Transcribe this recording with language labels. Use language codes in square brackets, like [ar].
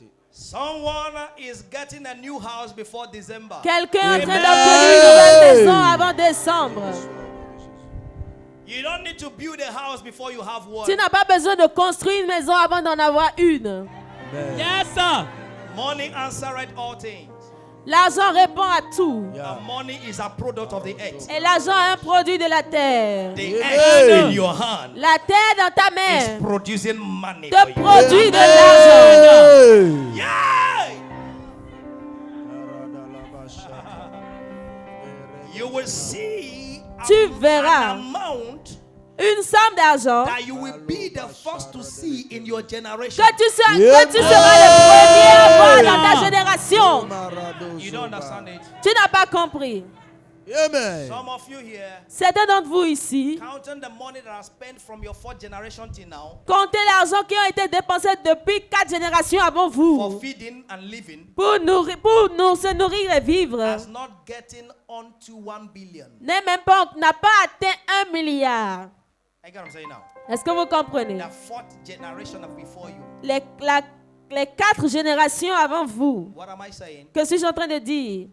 [en] Someone is getting a new house before December. [fr] Quelqu'un est en train d'obtenir une nouvelle maison avant décembre. [en] You don't need to build a house before you have one. [fr] Tu n'as pas besoin de construire une maison avant d'en avoir une. [en] Yes, sir. Money answereth all things. [fr] L'argent répond à tout. [en] And money is a product of the earth. [fr] Et l'argent est un produit de la terre. [en] The earth in your hand [fr] La terre dans ta [en] is [fr] main [en] producing money [fr] te [en] for you. [fr] produit de l'argent. [en] Yeah! You will see [fr] Tu verras [en] an amount [fr] une somme d'argent [en] that you will be the first to see in your generation. [fr] que tu seras le premier à voir dans ta génération. [en] You don't understand it? [fr] Tu n'as pas compris. [en] Amen. Some of you here, [fr] Certains d'entre vous ici, [en] counting the money that are spent from your fourth generation till now [fr] comptez l'argent qui a été dépensé depuis 4 générations avant [en] for [fr] vous [en] feeding and living [fr] pour se nourrir et vivre. [en] has not getting onto 1 billion. [fr] N'a pas atteint 1 milliard. [en] I get what I'm saying now. [fr] Est-ce que vous comprenez? [en] The fourth generation of before you. [fr] Les 4 générations avant vous. [en] What am I saying? [fr] Que suis-je en train de dire?